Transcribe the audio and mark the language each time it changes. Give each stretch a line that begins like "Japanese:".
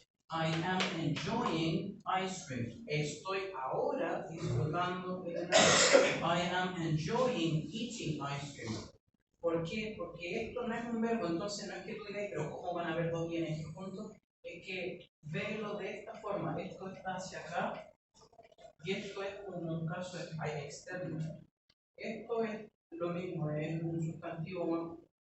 English: I am enjoying ice cream.
Spanish: Estoy ahora disfrutando de helado.
English: I am enjoying eating ice cream.
Spanish: ¿Por qué? Porque esto no es un verbo, entonces no es que tú digas, pero ¿cómo van a haber dos ing juntos? Es que velo de esta forma. Esto está hacia acá y esto es como un caso externo. Esto es lo mismo, es un sustantivo.